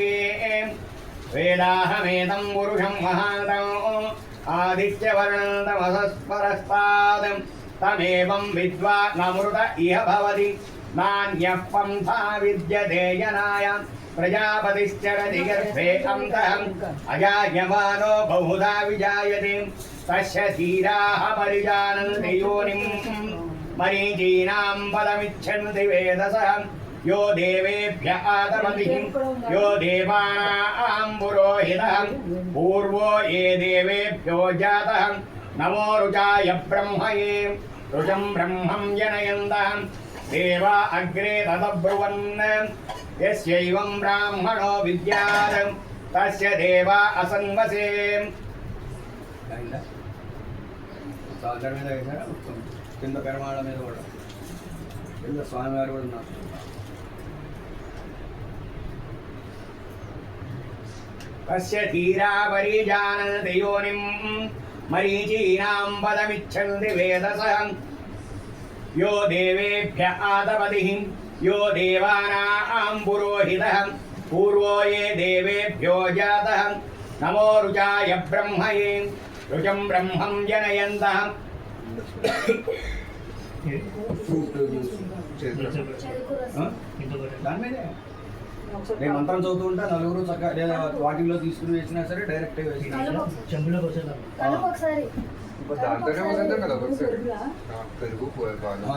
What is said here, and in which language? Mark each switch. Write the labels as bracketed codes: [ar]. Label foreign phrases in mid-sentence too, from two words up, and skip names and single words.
[sa] వేదాహమేదం పురుషం మహాంతం ఆదిత్యవర్ణంతమసస్పరస్తాద్ తమేవం విద్వానమృత ఇహ భవతి నాణ్యః పంథా విద్యతే జనాయ ప్రజాపతిశ్చరతి గర్భే అంతః అజాయమానో బహుధా విజాయతే తస్య ధీరాః పరిజానంతి యోనిం మరీచీనాం పదమిచ్చన్తి వేదసః यो देवेभ्य आदमतिः यो देवानां पुरोहितः पूर्वो ये देवेभ्यो जातः नमो रुचाय ब्रह्मये रुचं ब्रह्मं जनयन्तः देवा अग्रे तदब्रुवन् यस्यैवं ब्राह्मणो विद्यात् तस्य देवा असन्वसे. [te] సాగర్ మీద వేసారా, కింద పెరమాళ మీద కూడా, కింద స్వామివారు కూడా ఉన్నారు. [sa] तस्य धीरा परिजानन्ति योनिं मरीचीनां पदमिच्छन्ति वेदसः यो देवेभ्य आदपतिः यो देवानां पुरोहितः पूर्वो ये देवेभ्यो जातः नमो रुचाय ब्रह्मये रुचं ब्रह्मं जनयन्तः. [te] దాని మీదే నేను మంత్రం చదువుతూ ఉంటా, నలుగురు చక్కగా లేదా వాటిల్లో తీసుకుని వేసినా సరే డైరెక్ట్ వేసిన దాంతోనే వస్తుంటాం కదా ఒక్కొక్కసారి పెరుగు పాలు.